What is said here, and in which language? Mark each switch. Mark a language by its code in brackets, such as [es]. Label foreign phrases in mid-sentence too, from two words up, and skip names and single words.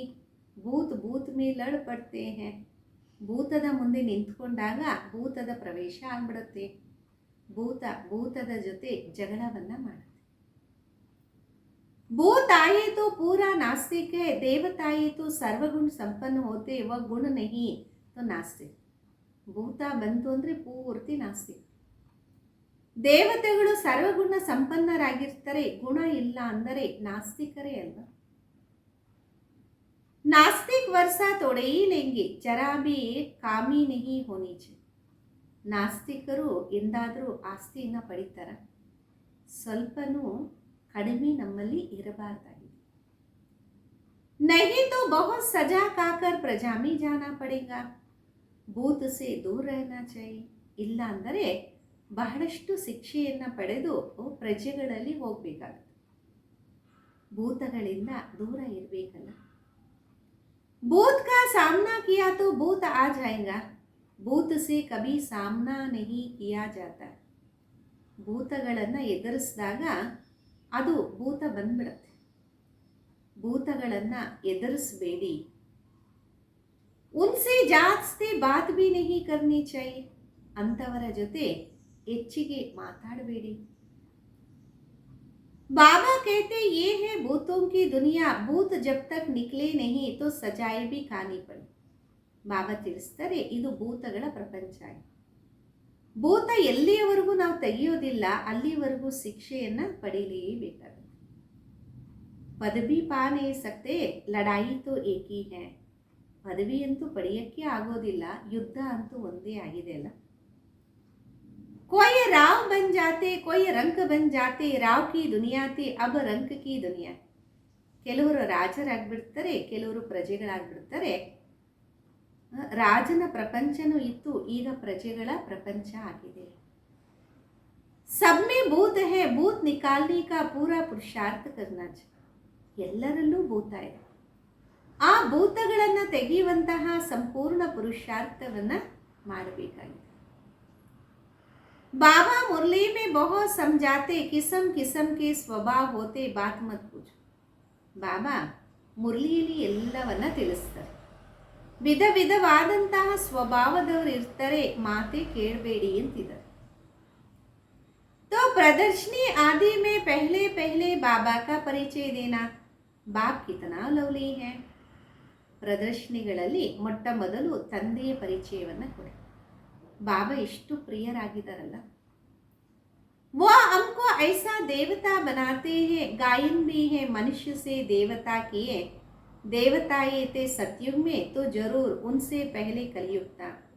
[hi] भूत में लड़ पड़ते हैं. [kn] ಭೂತದ ಮುಂದೆ ನಿಂತ್ಕೊಂಡಾಗ ಭೂತದ ಪ್ರವೇಶ ಆಗ್ಬಿಡುತ್ತೆ. ಭೂತದ ಜೊತೆ ಜಗಳವನ್ನ ಮಾಡುತ್ತೆ. [hi] भूत आए तो पूरा नास्तिक है, देवता आए तो सर्वगुण संपन्न होते, वह गुण नहीं तो नास्तिक. [kn] ಭೂತ ಬಂತು ಅಂದರೆ ಪೂರ್ತಿ ನಾಸ್ತಿಕ. ದೇವತೆಗಳು ಸರ್ವಗುಣ ಸಂಪನ್ನರಾಗಿರ್ತಾರೆ, ಗುಣ ಇಲ್ಲ ಅಂದರೆ ನಾಸ್ತಿಕರೇ ಅಲ್ವಾ. [hi] नास्तिक वर्षा तोड़े ही लेंगे, जरा भी कामी नहीं होनी चाहिए. [kn] ನಾಸ್ತಿಕರು ಎಂದಾದರೂ ಆಸ್ತಿಯನ್ನು ಪಡಿತಾರ? ಸ್ವಲ್ಪನೂ ಕಡಿಮೆ ನಮ್ಮಲ್ಲಿ ಇರಬಾರ್ದಾಗಿದೆ. [hi] नहीं तो बहुत सजा खाकर प्रजा में जाना पड़ेगा. ಭೂತ से दूर रहना चाहिए. [kn] ಇಲ್ಲ ಅಂದರೆ ಬಹಳಷ್ಟು ಶಿಕ್ಷೆಯನ್ನು ಪಡೆದು ಪ್ರಜೆಗಳಲ್ಲಿ ಹೋಗಬೇಕಾಗುತ್ತೆ. ಭೂತಗಳಿಂದ ದೂರ ಇರಬೇಕಲ್ಲ. [hi] भूत का सामना किया तो भूत आ जाएगा, भूत से कभी सामना नहीं किया जाता. [kn] ಭೂತಗಳನ್ನು ಎದುರಿಸಿದಾಗ ಅದು ಭೂತ ಬಂದ್ಬಿಡುತ್ತೆ. ಭೂತಗಳನ್ನು ಎದುರಿಸಬೇಡಿ. [hi] उनसे जास्ती बात भी नहीं करनी चाहिए. [kn] ಅಂಥವರ ಜೊತೆ ಹೆಚ್ಚಿಗೆ ಮಾತಾಡಬೇಡಿ. [hi] बाबा कहते ये है भूतों की दुनिया, भूत जब तक निकले नहीं तो सजाएं भी खानी पड़े. [kn] ಬಾಬಾ ತಿಳಿಸ್ತಾರೆ ಇದು ಭೂತಗಳ ಪ್ರಪಂಚ. ಭೂತ ಎಲ್ಲಿಯವರೆಗೂ ನಾವು ತೆಗೆಯೋದಿಲ್ಲ ಅಲ್ಲಿವರೆಗೂ ಶಿಕ್ಷೆಯನ್ನು ಪಡೀಲೇಬೇಕಾಗುತ್ತೆ. [hi] पदवी पा नहीं सकते, लड़ाई तो एक ही है. [kn] ಪದವಿ ಅಂತೂ ಪಡೆಯಕ್ಕೆ ಆಗೋದಿಲ್ಲ, ಯುದ್ಧ ಅಂತೂ ಒಂದೇ ಆಗಿದೆ ಅಲ್ಲ. [hi] कोई राव बन जाते, कोई रंक बन जाते, राव की दुनिया थी अब रंक की दुनिया. [kn] ಕೆಲವರು ರಾಜರಾಗ್ಬಿಡ್ತಾರೆ, ಕೆಲವರು ಪ್ರಜೆಗಳಾಗ್ಬಿಡ್ತಾರೆ. ರಾಜನ ಪ್ರಪಂಚನೂ ಇತ್ತು, ಈಗ ಪ್ರಜೆಗಳ ಪ್ರಪಂಚ ಆಗಿದೆ. [hi] सब में भूत है, भूत निकालने का पूरा पुरुषार्थ करना चाहिए. [kn] ಎಲ್ಲರಲ್ಲೂ ಭೂತ ಇದೆ. ಆ ಭೂತಗಳನ್ನು ತೆಗೆಯುವಂತಹ ಸಂಪೂರ್ಣ ಪುರುಷಾರ್ಥವನ್ನು ಮಾಡಬೇಕಾಗಿದೆ. [hi] बाबा मुरली में बहुत समझाते, किस्म किस्म के स्वभाव होते, बात मत पूछो. [kn] ಬಾಬಾ ಮುರಳಿಯಲ್ಲಿ ಎಲ್ಲವನ್ನ ತಿಳಿಸ್ತಾರೆ. ವಿಧ ವಿಧವಾದಂತಹ ಸ್ವಭಾವದವರು ಇರ್ತಾರೆ, ಮಾತೆ ಕೇಳಬೇಡಿ ಅಂತಿದ್ದಾರೆ. [hi] तो प्रदर्शनी आदि में पहले पहले बाबा का परिचय देना, बाप कितना लवली है. [kn] ಪ್ರದರ್ಶನಿಗಳಲ್ಲಿ ಮೊಟ್ಟ ಮೊದಲು ತಂದೆಯ ಪರಿಚಯವನ್ನು ಕೊಡಿ. ಬಾಬಾ ಎಷ್ಟು ಪ್ರಿಯರಾಗಿದ್ದಾರಲ್ಲ. [hi] वो हमको ऐसा देवता बनाते हैं, गायन भी है, मनुष्य से देवता किए, देवताए थे सतयुग में, तो जरूर उनसे पहले कलयुग था.